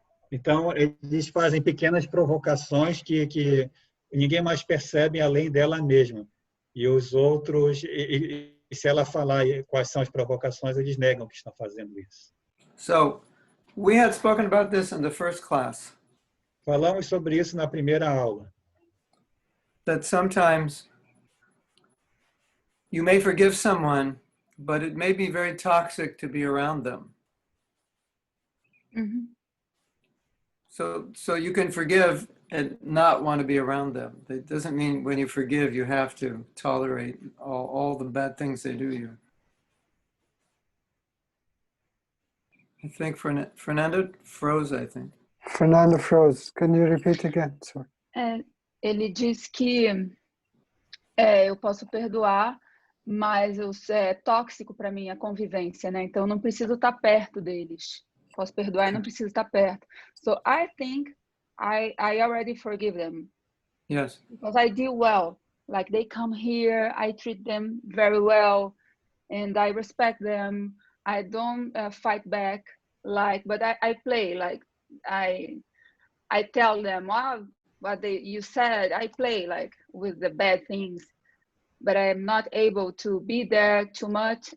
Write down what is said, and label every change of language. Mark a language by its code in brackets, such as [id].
[pt] Então, eles fazem pequenas provocações que ninguém mais percebe além dela mesma. E os outros, e se ela falar quais são as provocações, eles negam que estão fazendo isso. [en] So, we had spoken about this in the first class, [pt] Falamos sobre isso na primeira aula. [en] that sometimes you may forgive someone, but it may be very toxic to be around them. Mm-hmm. So you can forgive and not want to be around them. It doesn't mean when you forgive, you have to tolerate all the bad things they do to you. I think Fernando froze, I think. Fernando froze. Can you repeat again? Sorry. [pt] Ele diz que eu posso perdoar, mas é tóxico para mim a convivência, né? Então não preciso estar perto deles. Posso perdoar e não preciso estar perto. [en] So I think I already forgive them. Yes. Because I do well. Like they come here, I treat them very well, and I respect them. I don't fight back, but I play, like I tell them, what you said, I play like with the bad things, but I'm not able to be there too much.